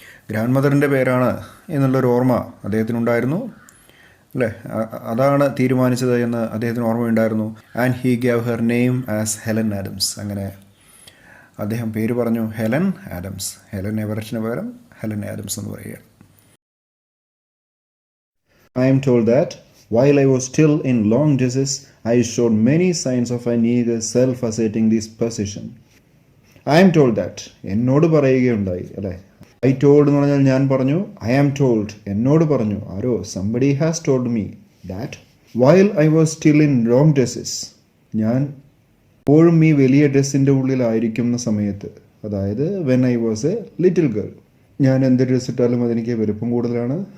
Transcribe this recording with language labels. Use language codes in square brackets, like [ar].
[ml] Grand മദറിൻ്റെ പേരാണ് എന്നുള്ളൊരു ഓർമ്മ അദ്ദേഹത്തിനുണ്ടായിരുന്നു അല്ലേ. അതാണ് തീരുമാനിച്ചത് എന്ന് അദ്ദേഹത്തിന് ഓർമ്മയുണ്ടായിരുന്നു. [en] And he gave her name as Helen Adams. [ml] അങ്ങനെ അദ്ദേഹം പേര് പറഞ്ഞു, ഹെലൻ ആഡംസ്. ഹെലൻ എവററ്റിന് പകരം ഹെലൻ ആഡംസ് എന്ന് പറയുകയാണ്. [en] I am told that while I was still in long dresses, I showed many signs of an eager self-asserting this position. I am told that, [ml] എന്നോട് പറയുകയുണ്ടായി അല്ലേ, ഐ ടോൾഡ് എന്ന് പറഞ്ഞാൽ ഞാൻ പറഞ്ഞു. ഐ ആം ടോൾഡ് എന്നോട് പറഞ്ഞു. [en] ആരോ somebody has told me that while I was still in long dresses, [ml] ഞാൻ എപ്പോഴും ഈ വലിയ ഡ്രസ്സിൻ്റെ ഉള്ളിലായിരിക്കുന്ന സമയത്ത്, [en] അതായത് when I was a little girl, [ml] ഞാൻ എന്ത് ഡ്രസ്സ് ഇട്ടാലും അതെനിക്ക് വലുപ്പം കൂടുതലാണ്.